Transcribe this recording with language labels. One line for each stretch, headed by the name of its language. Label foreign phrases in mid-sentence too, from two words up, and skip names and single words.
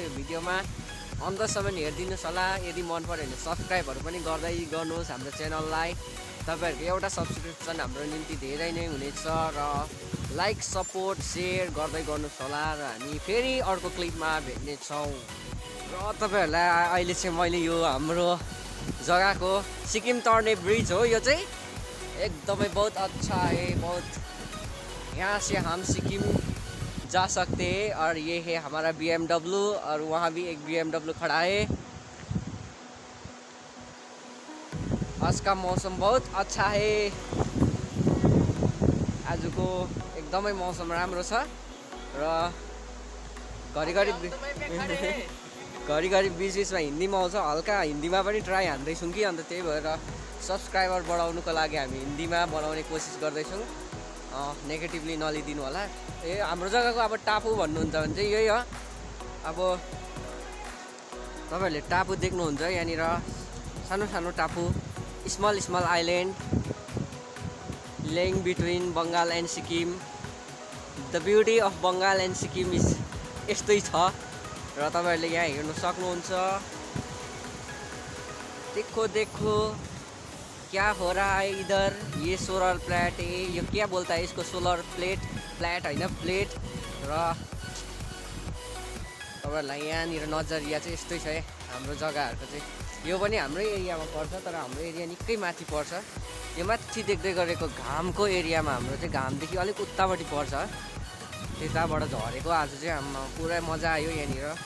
Nepali: यो भिडियोमा अन्तसम्म हेरिदिनुहोस् होला यदि मन पऱ्यो भने सब्सक्राइबहरू पनि गर्दै गर्नुहोस् हाम्रो च्यानललाई तपाईँहरूको एउटा सब्सक्रिप्सन हाम्रो निम्ति धेरै नै हुनेछ र
English: like support share
Nepali: गर्दै गर्नुहोस् होला र हामी फेरि अर्को क्लिपमा भेट्नेछौँ र तपाईँहरूलाई अहिले चाहिँ मैले यो हाम्रो जग्गाको सिक्किम तर्ने ब्रिज हो यो चाहिँ एकदमै
Hindi: बहुत अच्छा है बहुत यहाँ से हम सिक्किम जा सकते हैं और ये है हमारा BMW और वहाँ भी एक BMW खड़ा है आज का मौसम बहुत अच्छा है
Nepali: आजको एकदमै मौसम राम्रो छ र घरिघरि बिचमा हिन्दीमा आउँछ हल्का हिन्दीमा पनि ट्राई हान्दैछौँ कि अन्त त्यही भएर सब्सक्राइबर बढाउनुको लागि हामी हिन्दीमा बनाउने कोसिस गर्दैछौँ नेगेटिभली नलिदिनु होला हाम्रो जग्गाको अब टापु भन्नुहुन्छ भने चाहिँ यही हो अब तपाईँहरूले टापु देख्नुहुन्छ यहाँनिर सानो टापु
English: small island lying between Bengal and Sikkim the beauty of Bengal and Sikkim is
Nepali: यस्तै छ र तपाईँहरूले यहाँ हेर्नु सक्नुहुन्छ
Hindi: देखो क्या हो रहा है इधर ये सोलर प्लेट है यो क्या बोलता है इसको सोलर प्लेट
Nepali: होइन प्लेट र तपाईँहरूलाई यहाँनिर नजरिया चाहिँ यस्तै छ है हाम्रो जग्गाहरूको चाहिँ यो पनि हाम्रै एरियामा पर्छ तर हाम्रो एरिया निकै माथि पर्छ यो माथि देख्दै गरेको घामको एरियामा हाम्रो चाहिँ घामदेखि अलिक उतापट्टि पर्छ त्यताबाट झरेको आज चाहिँ हाम्रो पुरै मजा आयो यहाँनिर